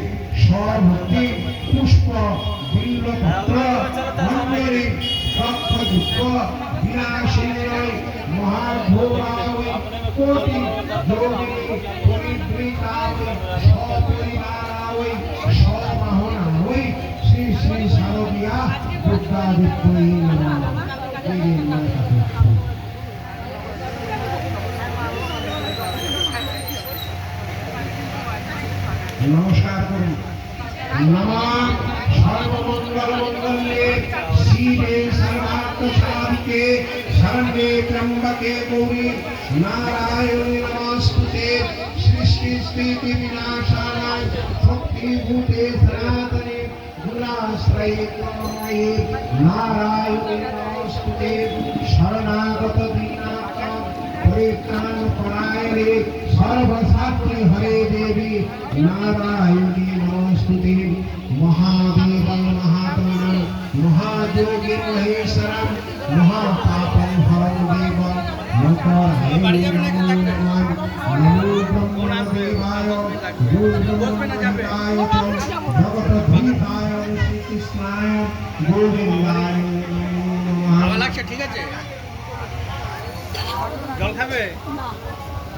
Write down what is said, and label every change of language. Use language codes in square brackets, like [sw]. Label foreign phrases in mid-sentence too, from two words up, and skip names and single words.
[sa] সভক্তি পুষ্প বিল্লপত্র অঞ্জলি দক্ষযজ্ঞ বিনাশিন্যই মহাঘোরায় কোটি যোগিনী পরিবৃতায় সপরিবারায় সবাহনায় শ্রী শ্রী শারদীয়া দুর্গাদেবী নমঃ। [bn] নমস্কার করুন। [sa] নমঃ সর্বমঙ্গল মঙ্গলে শিবে সর্বার্থ সাধিকে শরণ্যে ত্র্যম্বকে গৌরী নারায়ণী নমস্তুতে। সৃষ্টি স্থিতি বিনাশায় শক্তিভূতে সনাতনে গুণাশ্রয়ে ত্বময়ে নারায়ণী নমস্তুতে। শরণাগত দীনানাথ পরিত্রাণ পরায়ণে सर्वशास्त्र हरे देवी नारायणी नमोस्तुते। महादेवं महात्मनं महायोगी महेश्वरं महापापं हरं देवं लोकाय नमो ब्रह्मदेवाय गुरुब्रह्मचाय भगवद्गीताय श्रीकृष्णाय गोविन्दाय नमः। [bn] ঠিক আছে জল খাবে?